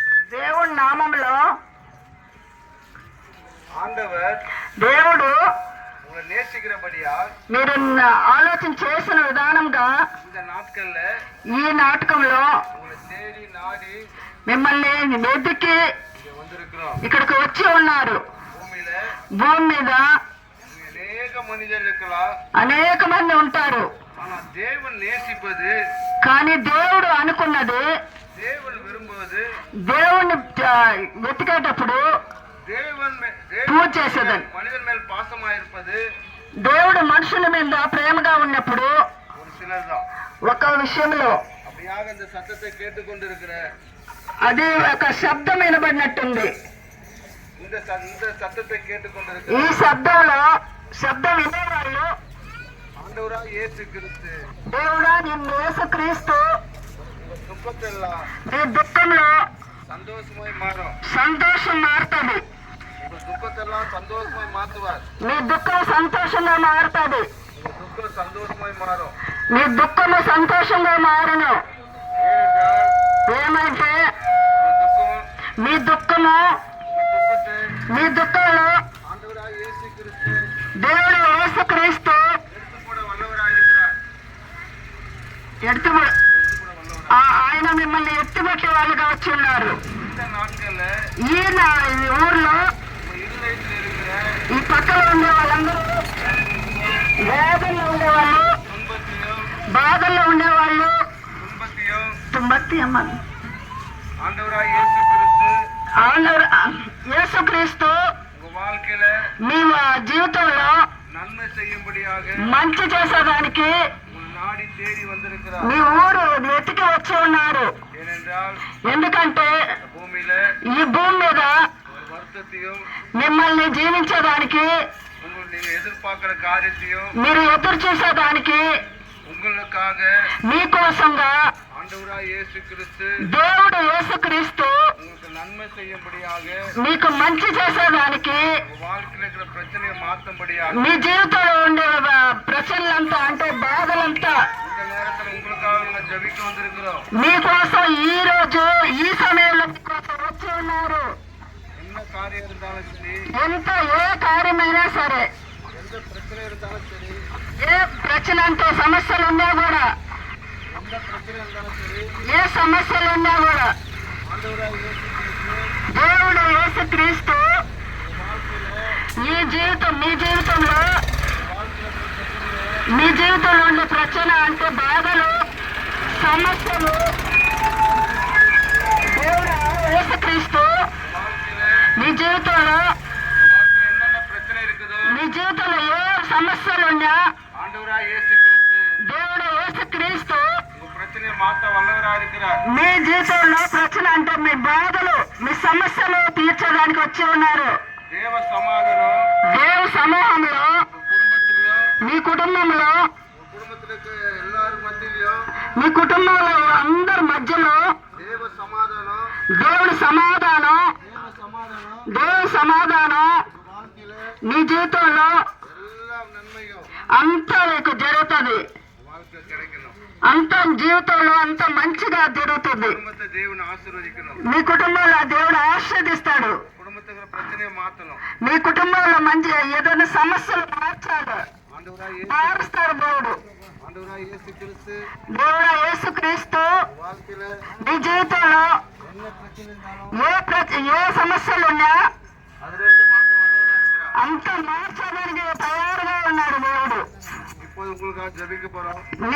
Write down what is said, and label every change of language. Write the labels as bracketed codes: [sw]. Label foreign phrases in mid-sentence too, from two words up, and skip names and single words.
[te] దేవుడి నామంలో [ta] ஆண்டவர் [te] దేవుడు [ta] உங்களை நேசிக்கிறபடியால் [te] మీరు ఆలోచన చేసిన విధానంగా [ta] இந்த நாட்கள்ல [te] ఈ నాటకంలో [ta] உங்களை தேடி நாடி [te] మిమ్మల్ని వెతికి [ta] இங்க வந்திருக்கிறோம். [te] ఇక్కడికి వచ్చి ఉన్నారు. [ta] பூமியில [te] భూమి మీద [ta] அநேக மனிதர் இருக்கலாம். [te] అనేక మంది ఉంటారు. [ta] ஆனா தேவன் நேசிப்பது, [te] కానీ దేవుడు అనుకున్నది, [ta] தேவன் விரும்புவது, [te] దేవుణ్ణి వెతికేటప్పుడు [ta] தேவன் [te] పూజ చేసేదని, [ta] மனிதன் மேல் பாசமா இருப்பது [te] దేవుడు మనుషుల మీద ప్రేమగా ఉన్నప్పుడు [ta] ஒரு சிலர் தான். [te] ఒక విషయంలో [ta] அப்படியாக இந்த சத்தத்தை கேட்டுக்கொண்டிருக்கிற [te] అది ఒక శబ్దం వినబడినట్టుంది. [ta] இந்த சத்தத்தை கேட்டுக்கொண்டிருக்கிற [te] ఈ శబ్దం వినేవాళ్ళు [ta] ஆண்டவராக இயேசு கிறிஸ்து [te] దేవుడా నిన్ను యేసుక్రీస్తు [ta] துக்கத்தெல்லாம் [te] నీ దుఃఖంలో [ta] சந்தோஷமாய் மாறும். [te] సంతోషం మారుతుంది. [ta] உங்க துக்கத்தெல்லாம் சந்தோஷமாய் மாத்துவார். [te] నీ దుఃఖం సంతోషంగా మారుతుంది. [ta] உங்க துக்கம் சந்தோஷமாய் மாறும். [te] నీ దుఃఖము సంతోషంగా మారును. [ta] ஏனென்றால் [te] ఏమంటే [ta] உங்க துக்கம், [te] మీ దుఃఖము, [ta] உங்க துக்கத்தை [te] మీ దుఃఖంలో [ta] ஆண்டவராக இயேசு கிறிஸ்து [te] దేవుడు యేసుక్రీస్తు [ta] எடுத்துக்கூட வல்லவராக இருக்கிறார். [te] ఎత్తుబడి [ta] எடுத்துக்கூட வல்லவராக [te] ఆయన మిమ్మల్ని ఎత్తుబట్టి వాళ్ళుగా వచ్చి ఉన్నారు. [ta] இந்த நாட்கள்ல [te] ఈ ఊర్లో [ta] உங்க இருதயத்தில் இருக்கிற [te] ఈ పక్కన ఉండే వాళ్ళందరూ వేదనలో ఉండేవాళ్ళు, [ta] துன்பத்தையும் [te] బాధల్లో ఉండేవాళ్ళు, [ta] துன்பத்தையும் [te] అమ్మని [ta] ஆண்டவராக இயேசு கிறிஸ்து [te] యేసుక్రీస్తు [ta] உங்க வாழ்க்கையில [te] మీ జీవితంలో [ta] நன்மை செய்யும்படியாக [te] మంచి చేసేదానికి [ta] உங்க நாடி தேடி வந்திருக்கிறார். [te] మీ ఊరు వెతికి వచ్చి ఉన్నారు. [ta] ஏனென்றால் [te] ఎందుకంటే [ta] இந்த பூமியில [te] ఈ భూమి మీద [ta] ஒரு வருத்தத்தையும் [te] మిమ్మల్ని జీవించేదానికి, [ta] நீங்க எதிர்பார்க்கிற காரியத்தையும் [te] మీరు ఎదురు చూసేదానికి, [ta] உங்களுக்காக [te] మీకోసంగా [ta] ஆண்டவராக இயேசு கிறிஸ்து [te] దేవుడు యేసుక్రీస్తు [ta] உங்களுக்கு நன்மை செய்யும்படியாக, [te] మీకు మంచి చేసేదానికి, [ta] உங்க வாழ்க்கையில இருக்கிற பிரச்சனையை மாற்றும்படியாக, [te] మీ జీవితంలో ఉండే ప్రశ్నలంతా అంటే బాధలంతా [ta] இந்த நேரத்தில் உங்களுக்காக நாங்கள் ஜெபிக்க வந்திருக்கிறோம். [te] మీకోసం ఈ రోజు ఈ సమయంలో మీకోసం వచ్చి ఉన్నారు. [ta] என்ன காரியம் இருந்தாலும் சரி, [te] ఎంత ఏ కార్యమైనా సరే, [ta] எந்த பிரச்சனை இருந்தாலும் சரி, [te] ఏ ప్రశ్న అంటే సమస్యలు ఉన్నా కూడా, [ta] எந்த பிரச்சனை இருந்தாலும் சரி, [te] ఏ సమస్యలు ఉన్నా కూడా [ta] ஆண்டவராக இயேசு கிறிஸ்து [te] దేవుడు యేసుక్రీస్తు [ta] உங்க வாழ்க்கையில [te] మీ జీవితంలో మీ జీవితంలో ఉండే ప్రశ్న అంటే బాధలు, సమస్యలు, దేవుడు యేసుక్రీస్తు [ta] வாழ்க்கையில [te] మీ జీవితంలో [ta] என்னென்ன பிரச்சனை இருக்குதோ [te] మీ జీవితంలో ఏ సమస్యలు ఉన్నా [ta] ஆண்டவராக இயேசு கிறிஸ்து [te] దేవుడు యేసుక్రీస్తు [ta] உங்க பிரச்சனையை மாற்ற வல்லவராக இருக்கிறார். [te] మీ జీవితంలో ప్రశ్న అంటే మీ బాధలు, మీ సమస్యలు తీర్చడానికి వచ్చి ఉన్నారు. [ta] தேவ சமாதானம் [te] దేవు సమూహంలో, [ta] உங்க குடும்பத்திலையும், [te] మీ కుటుంబంలో, [ta] உங்க குடும்பத்தில் இருக்க எல்லாரும் மத்தியிலையும் [te] మీ కుటుంబంలో అందరి మధ్యలో [ta] தேவ சமாதானம், [te] దేవుడి సమాధానం, దేవుడి సమాధానం [ta] உங்க வாழ்க்கையில [te] మీ జీవితంలో [ta] எல்லா நன்மையும் [te] అంతా మీకు జరుగుతుంది. [ta] வாழ்க்கை கிடைக்கணும். [te] అంత జీవితంలో అంత మంచిగా జరుగుతుంది. [ta] குடும்பத்தை தேவன் ஆசீர்வதிக்கணும். [te] మీ కుటుంబంలో దేవుడు ఆశీర్వదిస్తాడు. [ta] குடும்பத்துக்கு பிரச்சனையை மாத்தணும். [te] మీ కుటుంబంలో మంచి ఏదైనా సమస్యలు మార్చాడు, [ta] ஆண்டவராக [te] మారుస్తాడు దేవుడు. [ta] இயேசு கிறிஸ்து [te] దేవుడు యేసుక్రీస్తు [ta] வாழ்க்கையில [te] మీ జీవితంలో [ta] என்ன பிரச்சனை இருந்தாலும் [te] ఏ సమస్యలున్నా [ta] அதுல இருந்து மாற்ற வல்லவராக இருக்கிறார். [te] అంత మార్చడానికి తయారుగా ఉన్నాడు దేవుడు. [ta] இப்போது உங்களுக்காக ஜெபிக்க போறோம்.